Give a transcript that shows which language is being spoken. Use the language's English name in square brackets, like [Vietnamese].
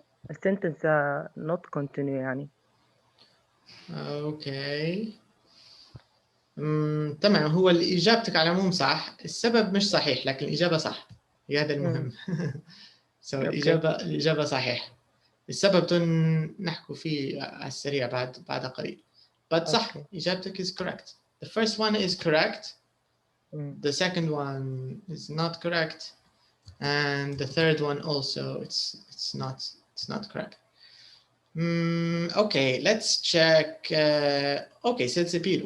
[Arabic] السنتنس [English] not continue [Arabic] يعني. [English] Okay. [Arabic] تمام. هو اللي إجابتك على العموم صح. السبب مش صحيح لكن الإجابة صح. هذا المهم. So الإجابة صحيح. السبب نحكوا فيه على السريع بعد قليل. [English] But [Arabic] صح. إجابتك [English] is correct. The first one is correct. The second one is not correct. And the third one also it's not correct. Okay, let's check. Okay, so it's appeal.